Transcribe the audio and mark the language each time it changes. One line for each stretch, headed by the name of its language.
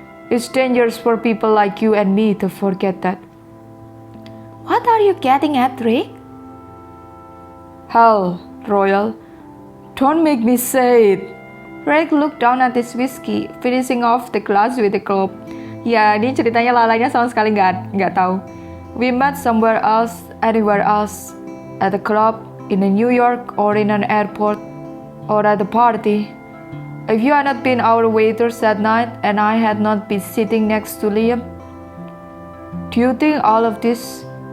English: It's dangerous for people like you and me to forget that. What are you getting at, Drake? Hell, Royal. Don't make me say it. Drake looked down at his whiskey, finishing off the glass with a gulp.
Indonesian: Ya, ini ceritanya lalanya sama sekali nggak tahu.
English: We met somewhere else, anywhere else, at a club, in a New York, or in an airport, or at a party. If you had not been our waiters that night, and I had not been sitting next to Liam, do you think all of this?